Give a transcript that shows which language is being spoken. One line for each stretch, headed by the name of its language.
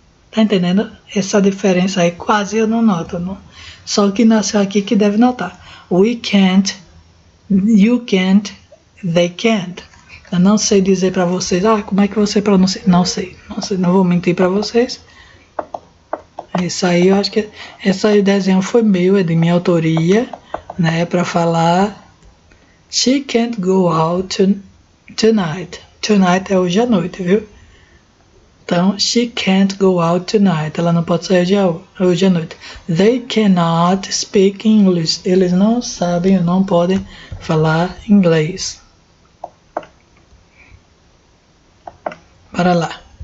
Portuguese: Tá entendendo? Essa diferença aí quase eu não noto. Não? Só que nasceu aqui que deve notar.
English: We can't, you can't, they can't.
Portuguese: Eu não sei dizer para vocês, como é que você pronuncia? Não sei, não vou mentir para vocês. Isso aí, eu acho que esse desenho foi meu, é de minha autoria, né? Para falar
English: she can't go out tonight.
Portuguese: Tonight é hoje à noite, viu? Então,
English: she can't go out tonight.
Portuguese: Ela não pode sair hoje à noite.
English: They cannot speak English.
Portuguese: Eles não sabem ou não podem falar inglês. Para lá.